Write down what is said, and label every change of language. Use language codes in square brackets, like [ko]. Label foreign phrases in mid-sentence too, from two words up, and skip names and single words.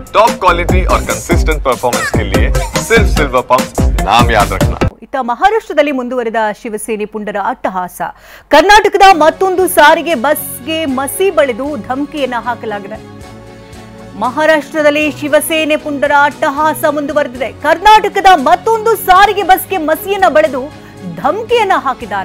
[en] top quality [hi] और [en] consistent performance [hi] के लिए सिर्फ सिल्वर पंप नाम याद रखना। [kn] ಇತ್ತ ಮಹಾರಾಷ್ಟ್ರದಲ್ಲಿ ಮುಂದುವರೆದ ಶಿವಸೇನೆ ಪುಂಡರ ಅಟ್ಟಹಾಸ. ಕರ್ನಾಟಕದ ಮತ್ತೊಂದು ಸಾರಿಗೆ ಬಸ್ಗೆ ಮಸಿ ಬಳಿದು ಧಮಕಿಯನ್ನ ಹಾಕಲಾಗಿದೆ. ಮಹಾರಾಷ್ಟ್ರದಲ್ಲಿ ಶಿವಸೇನೆ ಪುಂಡರ ಅಟ್ಟಹಾಸ ಮುಂದುವರೆದಿದೆ. ಕರ್ನಾಟಕದ ಮತ್ತೊಂದು ಸಾರಿಗೆ ಬಸ್ಗೆ ಮಸಿಯನ್ನ ಬಳಿದು ಧಮಕಿಯನ್ನ ಹಾಕಿದ್ದಾರೆ.